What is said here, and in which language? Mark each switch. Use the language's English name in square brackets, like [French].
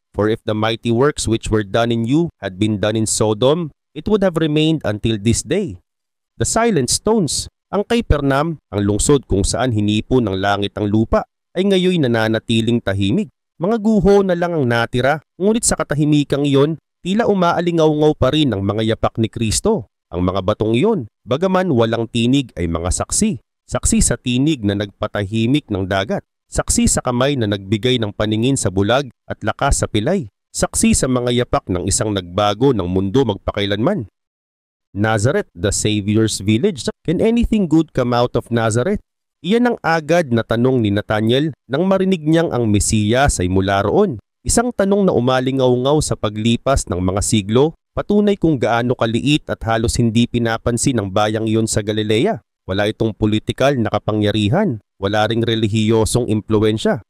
[English] For if the mighty works which were done in you had been done in Sodom, it would have remained until this day. The silent stones, [Filipino] ang Capernaum, ang lungsod kung saan hinipo ng langit ang lupa, ay ngayoy nananatiling tahimik. Mga guho na lang ang natira, ngunit sa katahimikang iyon, tila umaalingaw-ngaw pa rin ang mga yapak ni Kristo. Ang mga batong iyon, bagaman walang tinig ay mga saksi. Saksi sa tinig na nagpatahimik ng dagat. Saksi sa kamay na nagbigay ng paningin sa bulag at lakas sa pilay. Saksi sa mga yapak ng isang nagbago ng mundo magpakailanman. [English] Nazareth, the Savior's village. Can anything good come out of Nazareth? [Filipino] Iyan ang agad na tanong ni Nathanael nang marinig niyang ang Mesiyas ay mula roon. Isang tanong na umalingaw-ngaw sa paglipas ng mga siglo, patunay kung gaano kaliit at halos hindi pinapansin ng bayang iyon sa Galilea. Wala itong politikal na kapangyarihan, wala ring relihiyosong impluensya.